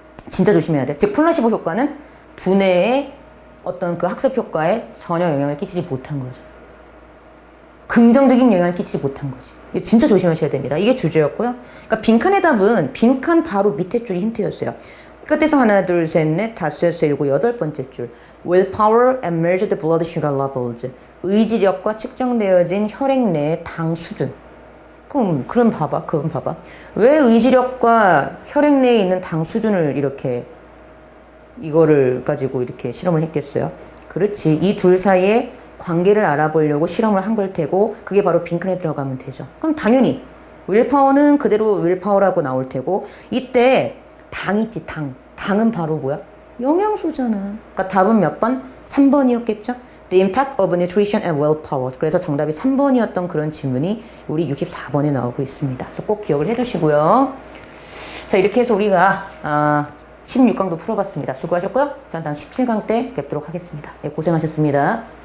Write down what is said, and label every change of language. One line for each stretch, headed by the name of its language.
Korean: 진짜 조심해야 돼. 즉 플라시보 효과는 두뇌의 어떤 그 학습 효과에 전혀 영향을 끼치지 못한 거죠. 긍정적인 영향을 끼치지 못한 거지. 진짜 조심하셔야 됩니다. 이게 주제였고요. 그러니까 빈칸의 답은 빈칸 바로 밑에 줄이 힌트였어요. 끝에서 하나, 둘, 셋, 넷, 다섯, 여섯, 일곱, 여덟 번째 줄.
English: Willpower and measured blood sugar levels.
Korean: 의지력과 측정되어진 혈액 내의 당 수준. 그럼 봐봐. 왜 의지력과 혈액 내에 있는 당 수준을 이렇게 이거를 가지고 이렇게 실험을 했겠어요? 그렇지. 이 둘 사이에 관계를 알아보려고 실험을 한 걸 테고 그게 바로 빈칸에 들어가면 되죠. 그럼 당연히 윌파워는 그대로 윌파워라고 나올 테고 이때 당 있지, 당. 당은 바로 뭐야? 영양소잖아. 그러니까 답은 몇 번? 3번이었겠죠?
English: The impact of nutrition and willpower.
Korean: 그래서 정답이 3번이었던 그런 질문이 우리 64번에 나오고 있습니다. 그래서 꼭 기억을 해두시고요. 자, 이렇게 해서 우리가 16강도 풀어봤습니다. 수고하셨고요. 자, 다음 17강 때 뵙도록 하겠습니다. 네, 고생하셨습니다.